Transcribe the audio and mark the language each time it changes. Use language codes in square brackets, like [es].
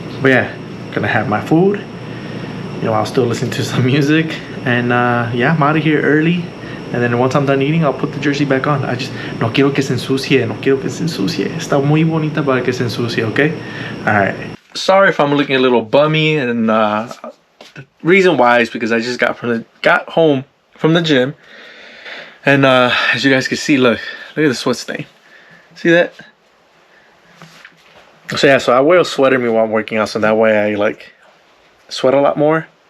[en] But yeah, gonna have my food. You know, I'll still listen to some music. And yeah, I'm out of here early. And then once I'm done eating, I'll put the jersey back on. I just [es] no quiero que se ensucie, [en] no quiero que se ensucie. [es] Está muy bonita para que se ensucie, okay? [en] Alright. Sorry if I'm looking a little bummy, and the reason why is because I just got home from the gym. And as you guys can see, look at the sweat stain. See that? So yeah, so I wear a sweater while I'm working out, so that way I like sweat a lot more.